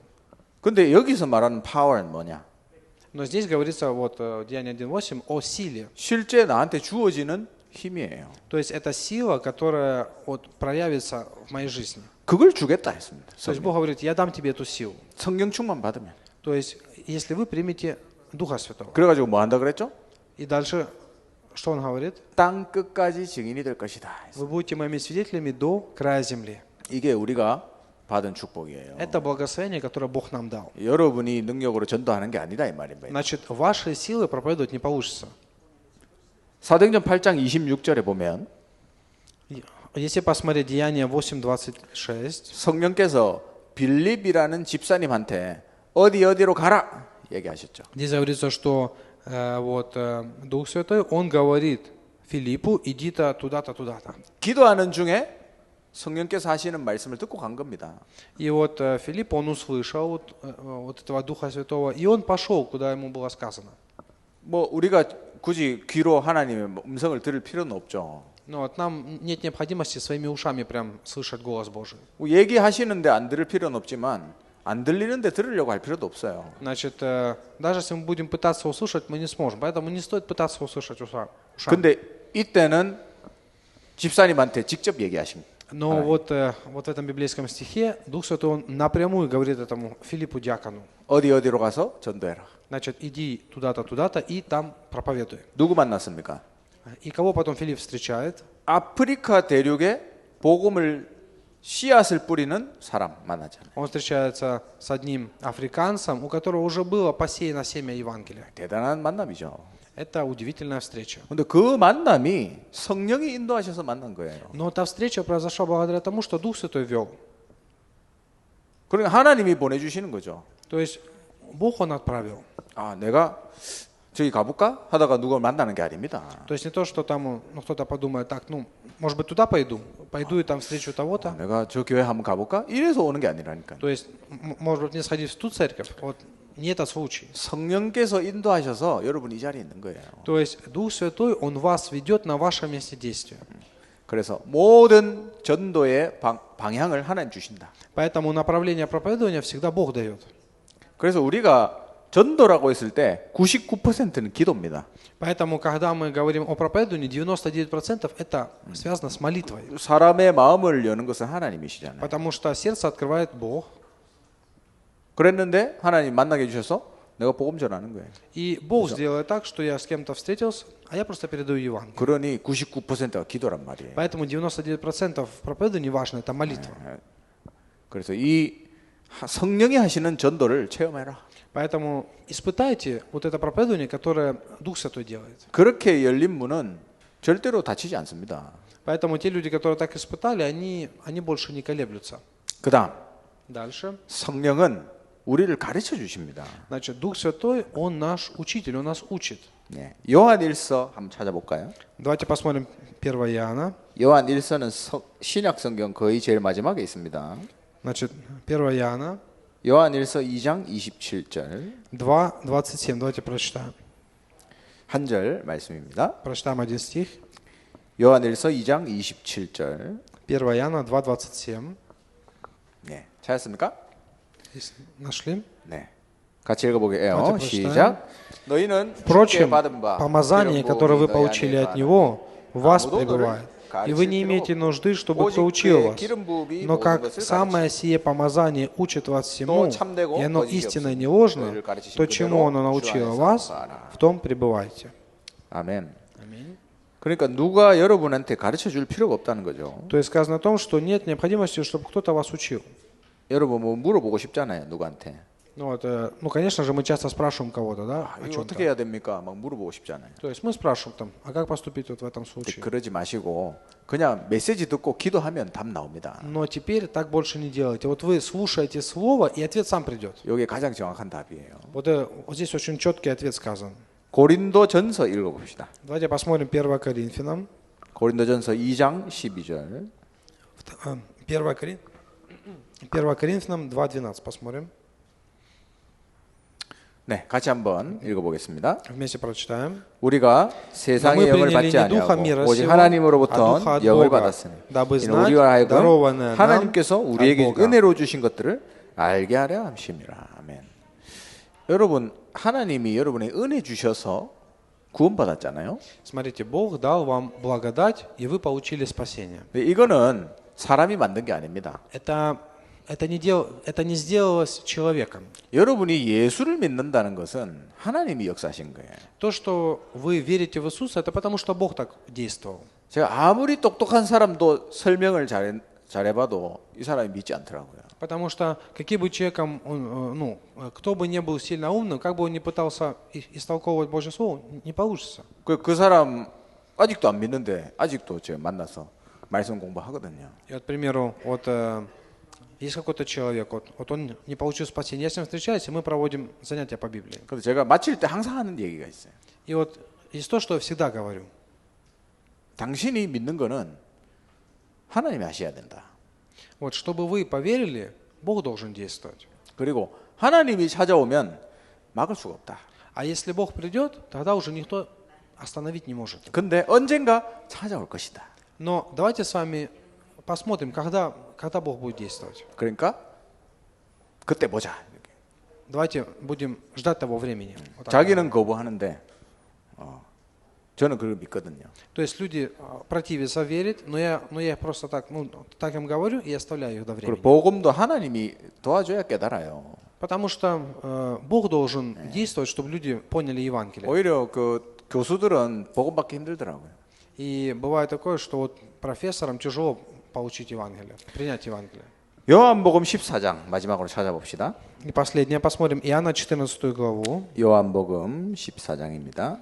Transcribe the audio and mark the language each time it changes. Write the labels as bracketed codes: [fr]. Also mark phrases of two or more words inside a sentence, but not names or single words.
[ko] 근데 여기서 말하는 power는 뭐냐? [ru] Но здесь говорится, вот Деяние 1:8, о силе. [ko] 실제 나한테 주어지는 힘이에요. [ru] То есть это сила, которая вот проявится в моей жизни. [ko] 그걸 주겠다 했습니다. [ru] То есть Бог говорит, я дам тебе эту силу. [ko] 성령 충만 받으면. [ru] То есть если вы примете Духа Святого. [ko] 그래가지고 뭐 한다 그랬죠? [ru] И дальше, что он говорит? [ko] 땅 끝까지 증인이 될 것이다. [ru] Вы будете моими свидетелями до края земли. [ko] 이게 우리가 받은 축복이에요. [ru] Это благословение, которое Бог нам дал. [ko] 여러분이 능력으로 전도하는 게 아니다 이 말입니다. [ru] Значит, вашей силы проповедовать не получится. [ko] 사도행전 8장 26절에 보면 [ru] Если посмотреть Деяние 8:26, [ko] 성령께서 빌립이라는 집사님한테 어디로 가라 얘기하셨죠. [ru] здесь говорится, что Дух Святой, Он говорит Филиппу, иди-то туда-то, туда-то. [ko] 기도하는 중에 성령께서 하시는 말씀을 듣고 간 겁니다. [ru] И вот Филипп, он услышал вот этого Духа Святого, и он пошел, куда ему было сказано. [ko] 뭐 우리가 굳이 귀로 하나님의 음성을 들을 필요는 없죠. [ru] Но вот нам нет необходимости своими ушами прям слышать голос Божий. [ko] 뭐 얘기하시는데 안 들을 필요는 없지만 안 들리는데 들으려고 할 필요도 없어요. [ru] Значит, даже если мы будем пытаться услышать, мы не сможем. Поэтому не стоит пытаться услышать ушами. [ko] 근데 이때는 집사님한테 직접 얘기하십니다. [ru] Но вот в этом библейском стихе Дух Святой он напрямую говорит этому Филиппу диакону. [ko] 어디로 가서 전도해라. [ru] Значит, иди туда-то, туда-то и там проповедуй. [ko] 누구 만났습니까? [ru] И кого потом Филипп встречает? [ko] 아프리카 대륙에 복음을 씨앗을 뿌리는 사람 만나잖아요. [ru] Он встречается с одним африканцем, у которого уже было посеяно семя Евангелия. [ko] 대단한 만남이죠. [ru] Это удивительная встреча. [ko] 근데 그 만남이 성령이 인도하셔서 만난 거예요. [ru] Но эта встреча произошла благодаря тому, что Дух Святой вел. [ko] 그러니까 하나님이 보내주시는 거죠. [ru] То есть Бог Он отправил. [ko] 아, 내가 저기 가볼까? 하다가 누가 만나는 게 아닙니다. [ru] То есть не то, что там кто-то подумает, так, может быть, туда пойду и там встречу того-то. [ko] 내가 저 교회 한번 가볼까? 이래서 오는 게 아니라니까. [ru] То есть, может быть, мне сходить в ту церковь. Вот не этот случай. [ko] 성령께서 인도하셔서 여러분 이 자리에 있는 거예요. [ru] То есть Дух Святой, Он вас ведет на вашем месте действия. [ko] 그래서 모든 전도의 방향을 하나님 주신다. [ru] Поэтому направление проповедования всегда Бог дает. [ko] 그래서 우리가 전도라고 했을 때 99%는 기도입니다. [ru] Поэтому, когда мы говорим о проповедовании, 99% это связано с молитвой. [ko] 사람의 마음을 여는 것은 하나님이시잖아요. [ru] Потому что сердце открывает Бог. [ko] 그랬는데 하나님 만나게 해주셔서 내가 복음 전하는 거예요. [ru] И Бог сделает так, что я с кем-то встретился, а я просто передаю Евангелие. [ko] 그러니 99%가 기도란 말이에요. [ru] Поэтому 99% в проповедовании важно, это молитва. [ko] 그래서 이 성령이 하시는 전도를 체험해라. [ru] Поэтому испытайте вот это проповедование, которое Дух Святой делает. [ko] 그렇게 열린 문은 절대로 닫히지 않습니다. [ru] Поэтому те люди, которые так испытали, они больше не колеблются. [ko] 그다음 [ru] Дальше. [ko] 성령은 우리를 가르쳐 주십니다. [ru] Значит, Дух Святой, Он наш учитель, Он нас учит. [ko] 네. 요한일서 한번 찾아볼까요? [ru] Давайте посмотрим 1 Иоанна. [ko] 요한일서는 신약 성경 거의 제일 마지막에 있습니다. [ru] Значит, 1 Иоанна [ko] 요한일서 2장 27절 [ru] 2:27. Давайте прочитаем. [ko] 한 절 말씀입니다. [ru] Прочитаем один стих. [ko] 요한일서 2장 27절. [ru] 1 Иоанна 2:27. [ko] 네. 찾았습니까? [ru] Нашли? [ko] 네. 같이 읽어보게요. [ru] Давайте [ko] 시작. 너희는 주께 [ru] Впрочем, [ko] 받은 바 [ru] помазание, которое вы получили от Него, в вас [ko] 아무도 [ru] пребывает. [ko] 너를 [ru] И вы не [ko] 가르칠 [ru] имеете [ko] 필요 [ru] нужды, чтобы [ko] 오직 [ru] кто учил [ko] 그의 [ru] вас. [ko] 기름 부음이 [ru] Но [ko] 모든 [ru] как [ko] 것을 [ru] самое сие помазание учит вас всему, [ko] 또 참되고 [ru] и оно [ko] 거짓이 [ru] истинно [ko] 없으니 [ru] не ложно, [ko] 너희를 가르치신 [ru] то, [ko] 그대로 [ru] чему оно [ko] 주 [ru] научило [ko] 안에서 [ru] вас, [ko] 거하라. [ru] в том пребывайте. [ko] 아멘. [ru] Аминь. [ko] 그러니까 누가 여러분한테 가르쳐 줄 필요가 없다는 거죠. [ru] То есть сказано о том, что нет необходимости, чтобы кто-то вас учил. [ko] 여러분 뭐 물어보고 싶잖아요, 누구한테. [ru] Ну, конечно же, мы часто спрашиваем кого-то, да, о [ko] 이거 어떻게 [ru] чем-то. [ko] 해야 됩니까? 막 물어보고 싶잖아요. [ru] То есть мы спрашиваем там, а как поступить вот в этом [ko] 근데 [ru] случае? [ko] 그러지 마시고 그냥 메시지 듣고 기도하면 답 나옵니다. [ru] Но теперь так больше не делайте. Вот вы слушаете слово, и ответ сам придет. [ko] 이게 가장 정확한 답이에요. [ru] Вот здесь очень четкий ответ сказан. [ko] 고린도전서 읽어봅시다. [ru] Давайте посмотрим 1 Коринфянам. [ko] 고린도전서 2장 12절. [ru] 1 Коринфянам 2:12 посмотрим. [ko] 네, 같이 한번 읽어보겠습니다. [ru] Вместе прочитаем. [ko] 우리가 세상의 [ru] мы [ko] 영을 [ru] приняли [ko] 받지 [ru] не духа мира [ko] 아니하고 오직 [ru] сего, [ko] 하나님으로부터 [ru] а духа от [ko] 영을 [ru] Бога, [ko] 받았으니 [ru] дабы [ko] 이는 [ru] знать [ko] 우리와 하여금 [ru] дарованное нам [ko] 하나님께서 우리에게 [ru] от Бога. [ko] 은혜로 주신 것들을 알게 하려 함심이라. 아멘. 여러분, 하나님이 여러분의 은혜 주셔서 구원받았잖아요. [ru] Смотрите, Бог дал вам благодать, и вы получили спасение. [ko] 근데 이거는 사람이 만든 게 아닙니다. [ru] Это не сделалось человеком. [ko] 여러분이 예수를 믿는다는 것은 하나님이 역사하신 거예요. [ru] То, что вы верите в Иисуса, это потому, что Бог так действовал. [ko] 제가 아무리 똑똑한 사람도 설명을 잘해봐도 이 사람이 믿지 않더라고요. [ru] Потому что каким бы человеком, кто бы не был сильно умным, как бы он ни пытался истолковывать Божье Слово, не получится. [ko] 그 사람 아직도 안 믿는데 아직도 제가 만나서 말씀 공부하거든요. [ru] И вот, к примеру, есть какой-то человек, вот он не получил спасения, я с ним встречаюсь, и мы проводим занятия по Библии. [ko] 그래서 제가 마칠 때 항상 하는 얘기가 있어요. [ru] И вот есть то, что я всегда говорю. [ko] 당신이 믿는 거는 하나님이 하셔야 된다. [ru] Вот, чтобы вы поверили, Бог должен действовать. [ko] 그리고 하나님이 찾아오면 막을 수가 없다. [ru] А если Бог придет, тогда уже никто остановить не может. [ko] 근데 언젠가 찾아올 것이다. [ru] Но давайте с вами посмотрим, когда Бог будет действовать. [ko] 그러니까 그때 보자. [ru] Давайте будем ждать того времени. Вот так. [ko] 자기는 거부하는데 저는 그걸 믿거든요. [ru] То есть люди противятся верить, но я их просто так, так им говорю и оставляю их до [ko] 그리고 [ru] времени. [ko] 복음도 하나님이 도와줘야 깨달아요. [ru] Потому что Бог должен действовать, чтобы люди поняли Евангелие. [ko] 오히려 그 교수들은 복음 받기 힘들더라고요. [ru] И бывает такое, что вот профессорам тяжело получить Евангелие, принять Евангелие. [ko] 요한복음 14장 마지막으로 찾아봅시다. [ru] И последнее посмотрим Иоанна 14 главу. [ko] 요한복음 14장입니다.